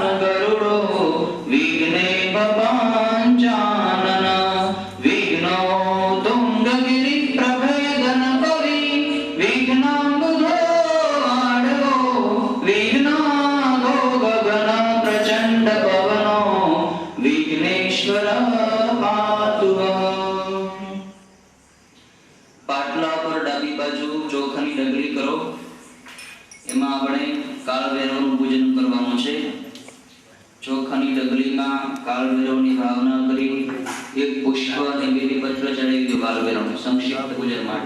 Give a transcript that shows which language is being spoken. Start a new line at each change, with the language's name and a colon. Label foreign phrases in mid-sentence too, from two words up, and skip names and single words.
Sanskrit: गरुडो विघ्ने पपाञ्चानन विघ्नो तुङ्गगिरिप्रभेदन कवि विघ्नाम्बुधो आडवो विघ्नादो गगन प्रचण्ड पवनो विघ्नेश्वरः पातु वः।
Gujarati: પાટલા પર ડાબી બાજુ ચોખાની ડગરી કરો. એમાં આપણે કાળભૈરવનું પૂજન કરવાનું છે. ચોખાની ડગરીમાં કાળભૈરવની ભાવના કરી એક પુષ્પ અને બેલીપત્ર ચડાવી દો કાળભૈરવને સંક્ષિપ્ત પૂજન માટે.